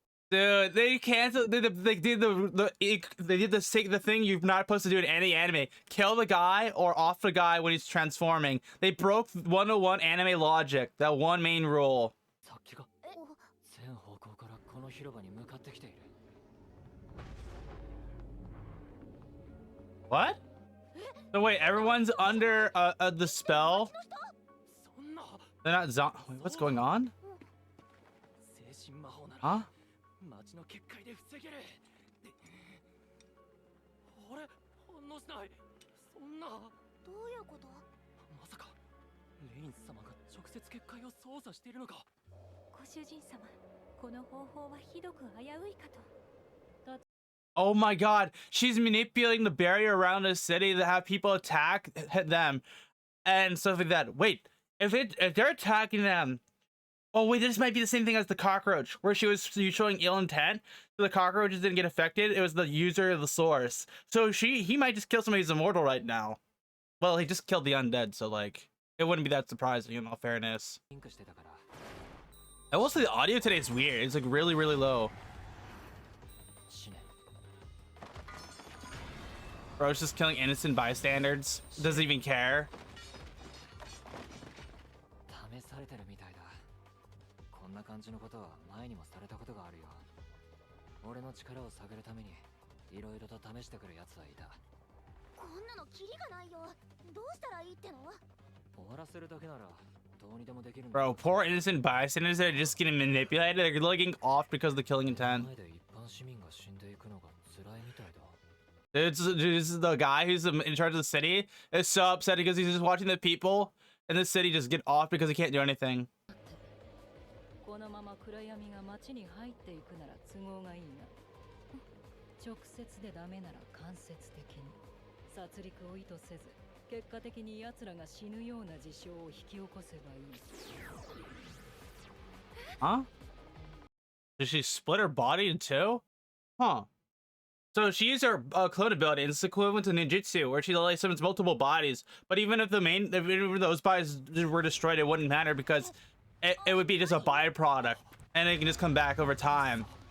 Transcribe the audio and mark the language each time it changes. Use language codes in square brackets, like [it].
[en] Dude, they canceled. They did the thing you're not supposed to do in any anime. Kill the guy or off the guy when he's transforming. They broke 101 anime logic. That one main rule. [ja] さっきが全方向からこの広場に向かってきている。 [en] What? So wait, everyone's under the spell. [ja] そんな [en] They're not wait, what's going on? [ja] 精神魔法なら [en] Huh? [ja] 街の結界で防げる。あれ反応しない。そんなどういうこと？まさかレイン様が直接結界を操作しているのか。ご主人様、この方法はひどく危ういかと。 [en] Oh my god, she's manipulating the barrier around the city to have people attack them and stuff like that. Wait, if they're attacking them, oh wait, this might be the same thing as the cockroach, where she was showing ill intent, so the cockroaches didn't get affected. It was the user of the source. So he might just kill somebody who's immortal right now. Well, he just killed the undead, so like it wouldn't be that surprising in all fairness. [ja] リンクしてたから。 [en] I will say the audio today is weird. It's like really low. [ja] 死ね。 [en] Bro, it's just killing innocent bystanders. Doesn't even care. [ja] 試されてるみたいだ。こんな感じのことは前にもされたことがあるよ。俺の力を探るためにいろいろと試してくる奴はいた。こんなのキリがないよ。どうしたらいいっての？終わらせるだけならどうにでもできるんだ。 [en] Bro, poor innocent bystanders that are just getting manipulated. They're getting off because of the killing intent. [ja] 前で一般市民が死んでいくのが辛いみたいだ。 [en] Dude, the guy who's in charge of the city is so upset because he's just watching the people in the city just get off because he can't do anything. [ja] このまま暗闇が街に入っていくなら都合がいいな。直接でダメなら間接的に。殺戮を意図せず、結果的に奴らが死ぬような事象を引き起こせばいい。 [en] Huh? Did she split her body in two? Huh. So she used her clone ability, and it's equivalent to ninjutsu, where she like summons multiple bodies. But even if if those bodies were destroyed, it wouldn't matter because it would be just a byproduct, and it can just come back over time.